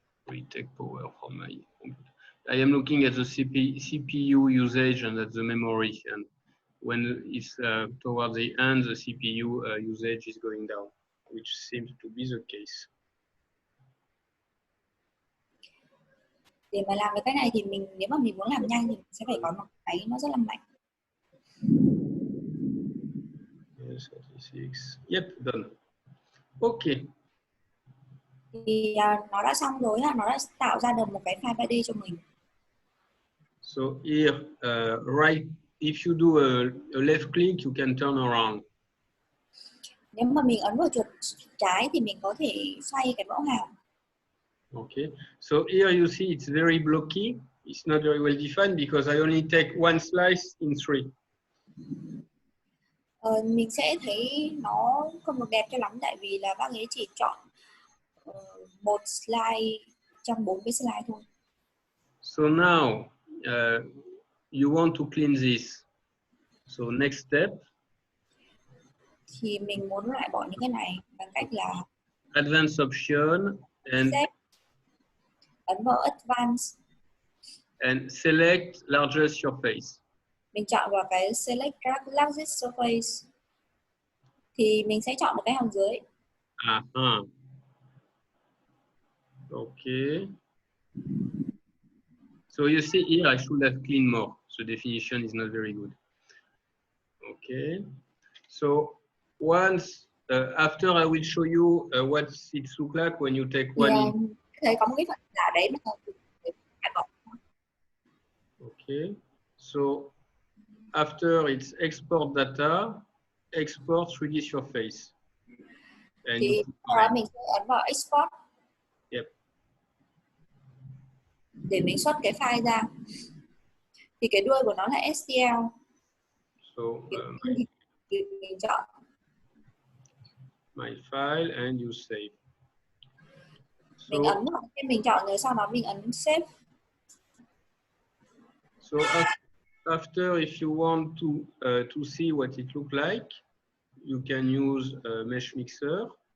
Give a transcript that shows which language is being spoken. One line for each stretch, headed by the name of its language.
English: We take power from my computer. I am looking at the CPU usage and at the memory, and when it's towards the end, the CPU usage is going down, which seems to be the case.
Vietnamese: Để mà làm được cái này thì nếu mà mình muốn làm nhanh thì mình sẽ phải có một cái nó rất là mạnh.
English: Yes, 36. Yep, done. Okay.
Vietnamese: Thì nó đã xong rồi, nó đã tạo ra được một cái file 3D cho mình.
English: So here, right, if you do a left click, you can turn around.
Vietnamese: Nếu mà mình ấn vào chuột trái thì mình có thể xoay cái mẫu hàm.
English: Okay, so here you see it's very blocky. It's not very well defined because I only take one slice in 3.
Vietnamese: Mình sẽ thấy nó không được đẹp cho lắm, tại vì là bác ấy chỉ chọn một slide trong 4 cái slide thôi.
English: So now you want to clean this. So next step.
Vietnamese: Thì mình muốn loại bỏ những cái này bằng cách là
English: Advanced option and
Vietnamese: ấn vào Advanced
English: and select largest surface.
Vietnamese: Mình chọn vào cái Select Largest Surface thì mình sẽ chọn một cái hàm dưới.
English: Okay. So you see here, I should have cleaned more. The definition is not very good. Okay. So once after I will show you what it looks like when you take one in.
Vietnamese: Thấy có một cái phần giả đấy mà
English: okay. So after it's export data, export 3D surface. And
Vietnamese: thì mình sẽ ấn vào export.
English: Yep.
Vietnamese: Để mình xuất cái file ra. Thì cái đuôi của nó là STL.
English: So
Vietnamese: mình chọn
English: my file and you save.
Vietnamese: Mình ấn vào cái mình chọn rồi sau đó mình ấn save.
English: So after, if you want to see what it looks like, you can use a mesh mixer.